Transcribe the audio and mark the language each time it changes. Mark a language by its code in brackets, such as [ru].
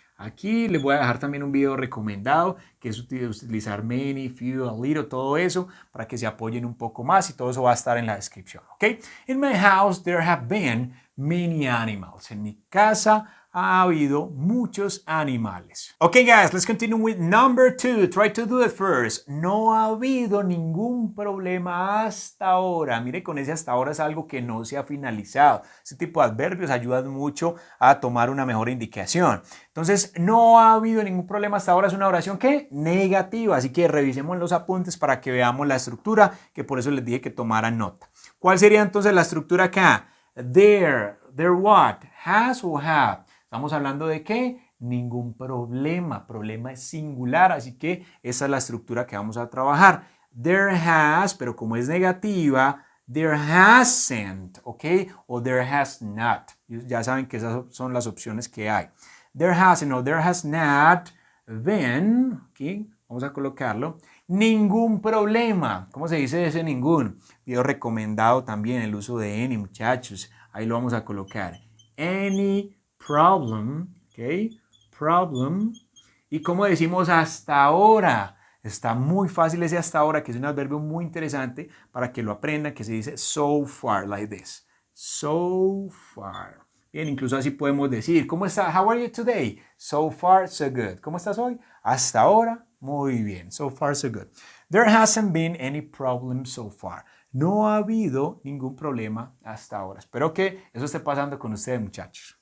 [es] Aquí les voy a dejar también un video recomendado, que es utilizar many, few, a little, todo eso, para que se apoyen un poco más y todo eso va a estar en la descripción, ¿ok? [en] In my house there have been many animals. [es] En mi casa ha habido muchos animales. [en] Okay guys, let's continue with number 2. Try to do it first. [es] No ha habido ningún problema hasta ahora. Mire, con ese hasta ahora es algo que no se ha finalizado. Este tipo de adverbios ayudan mucho a tomar una mejor indicación. Entonces, no ha habido ningún problema hasta ahora es una oración ¿qué? Negativa. Así que revisemos los apuntes para que veamos la estructura, que por eso les dije que tomaran nota. ¿Cuál sería entonces la estructura acá? [en] There what? [es] Has o have. Estamos hablando de ¿qué? Ningún problema. Problema es singular, así que esa es la estructura que vamos a trabajar. [en] There has, [es] pero como es negativa, [en] there hasn't, [es] ¿ok? O there has not. Ya saben que esas son las opciones que hay. [en] There hasn't o there has not been, ¿ok? [es] Vamos a colocarlo. Ningún problema. ¿Cómo se dice ese ningún? Video recomendado también el uso de any, muchachos. Ahí lo vamos a colocar. [en] Any problem, ¿ok? Problem. [es] ¿Y cómo decimos hasta ahora? Está muy fácil ese hasta ahora, que es un adverbio muy interesante para que lo aprendan, que se dice [en] so far, like this. So far. [es] Bien, incluso así podemos decir, ¿cómo está? [en] How are you today? So far, so good. [es] ¿Cómo estás hoy? Hasta ahora, muy bien. [en] So far, so good. There hasn't been any problem so far. [es] No ha habido ningún problema hasta ahora. Espero que eso esté pasando con ustedes, muchachos.